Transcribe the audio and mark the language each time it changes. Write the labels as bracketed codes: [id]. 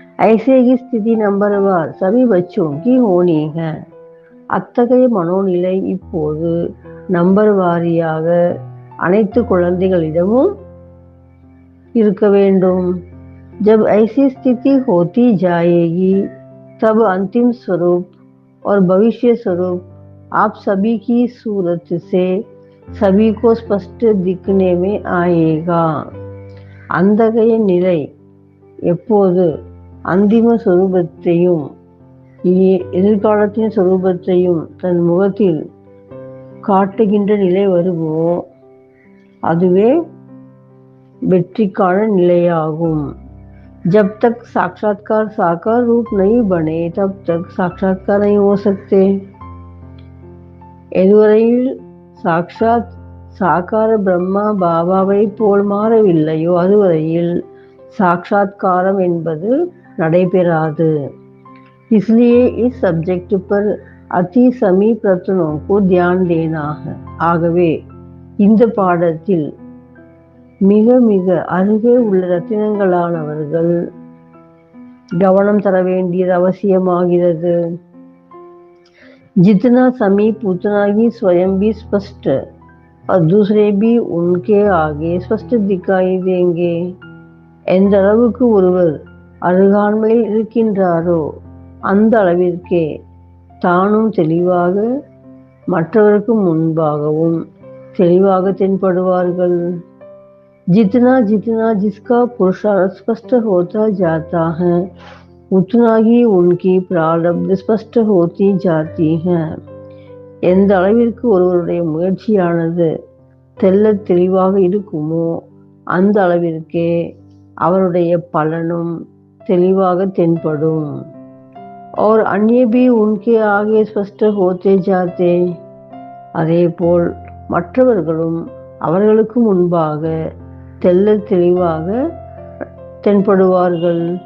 [hi] ऐसे ही स्थिति नंबरवार सभी बच्चों की होनी है. [ta] அத்தகைய மனோநிலை இப்போது நம்பர் வாரியாக அனைத்து குழந்தைகளிடமும் இருக்க வேண்டும். [hi] जब ऐसी स्थिति होती जाएगी तब अंतिम स्वरूप और भविष्य स्वरूप आप सभी की सूरत से सभी को स्पष्ट दिखने में आएगा. [ta] அந்தகைய நிலை எப்போது அந்திம சொரூபத்தையும் எதிர்காலத்தின் சொரூபத்தையும் தன் முகத்தில் காட்டுகின்ற நிலை வருமோ அதுவே வெற்றிக்கான நிலையாகும். [hi] जब तक साक्षात्कार साकार रूप नहीं बने तब तक साक्षात्कार नहीं हो सकते. [ta] எதுவரையில் சாக்ஷாத் சாகார பிரம்மா பாபாவை போல் மாறவில்லையோ அதுவரையில் சாட்சாத்காரம் என்பது நடைபெறாது. [hi] इसलिए इस सब्जेक्ट पर अति समीप रत्नों को ध्यान देना है. [ta] ஆகவே இந்த பாடத்தில் மிக மிக அருகே உள்ள ரத்தினங்களானவர்கள் கவனம் தர வேண்டியது அவசியமாகிறது. [hi] जितना समीप उतना ही स्वयं भी स्पष्ट और दूसरे भी उनके आगे स्पष्ट दिखाई देंगे. [ta] எந்த அளவுக்கு ஒருவர் அருகாண்மையில் இருக்கின்றாரோ அந்த அளவிற்கே தானும் தெளிவாக மற்றவருக்கு முன்பாகவும் தெளிவாக தென்படுவார்கள். [hi] जितना जितना जिसका पुरुषार्थ स्पष्ट होता जाता है उतना ही उनकी प्रारब्ध स्पष्ट होती जाती है. [ta] எந்த அளவிற்கு ஒருவருடைய முயற்சியானது தெள்ளத் தெளிவாக இருக்குமோ அந்த அளவிற்கே அவருடைய பலனும் தெளிவாக தென்படும் [hi] और अन्य भी उनके आगे स्पष्ट होते जाते [ta] அதேபோல் மற்றவர்களும் அவர்களுக்கு முன்பாக தெள்ளத் தெளிவாக தென்படுவார்கள்.